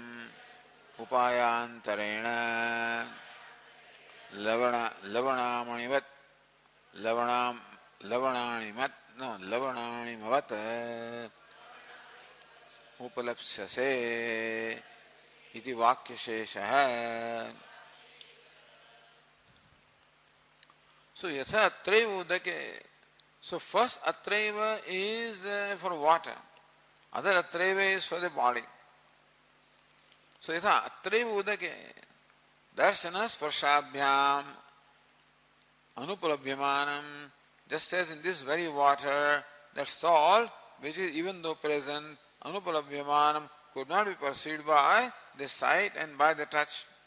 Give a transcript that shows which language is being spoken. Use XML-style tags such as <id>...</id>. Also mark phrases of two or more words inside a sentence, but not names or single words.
<sa>Upayantarena Lavanamanivat Lavananimavat Upalapsase iti Vakyasheshaha. So Yatha Atraiva Udake.</sa> <en>So first Atraiva is for water. Other Atraiva is for the body.</en> <sa>So Yatha Atraiva Udake. Darshana Sparshabhyam Anupalabhyamanam.</sa> <en>Just as in this very water, that salt, which is even though present, Anupalabhyamanam, could not be perceived by the sight and by the touch.</en>